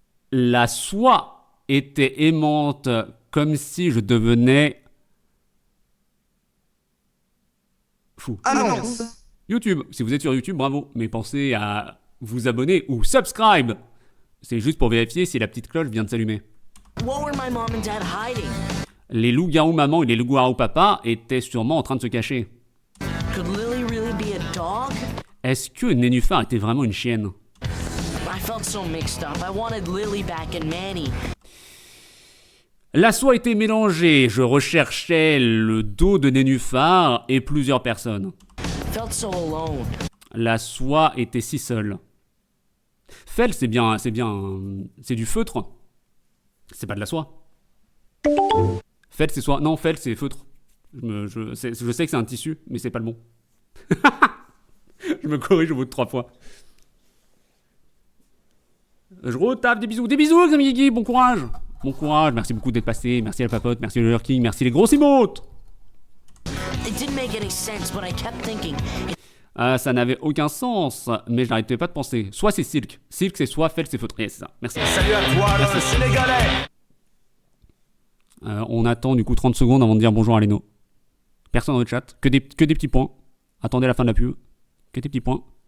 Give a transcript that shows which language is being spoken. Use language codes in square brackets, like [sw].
[fr] La soie était aimante, comme si je devenais... fou. Annonce. YouTube. Si vous êtes sur YouTube, bravo. Mais pensez à vous abonner ou subscribe. C'est juste pour vérifier si la petite cloche vient de s'allumer. [en] What were my mom and dad hiding? [fr] Les loups-garous maman et les loups-garous papa étaient sûrement en train de se cacher. [en] Could Lily really be a dog? [fr] Est-ce que Nénuphar était vraiment une chienne? [en] I felt so mixed up. I wanted Lily back and Manny. [fr] La soie était mélangée. Je recherchais le dos de Nénuphar et plusieurs personnes. [en] Felt so alone. [fr] La soie était si seule. Fel, c'est du feutre. C'est pas de la soie. Fel, c'est soie. Non, Fel, c'est feutre. Je sais que c'est un tissu, mais c'est pas le bon. Je me corrige au bout de 3 fois. Je retape des bisous. Des bisous, les amis Guigui, bon courage. Bon courage, merci beaucoup d'être passé. Merci à la papote, merci le lurking, merci les grosses emotes. [en] It didn't make any sense, but I kept thinking. [fr] Ça n'avait aucun sens, mais je n'arrêtais pas de penser. Soit c'est Silk. Silk, c'est soit Fel, c'est feutre. C'est ça. Merci. Salut à toi, le Sénégalais. On attend du coup 30 secondes avant de dire bonjour à Leno. Personne dans le chat. Que des petits points. Attendez la fin de la pub. Que des petits points.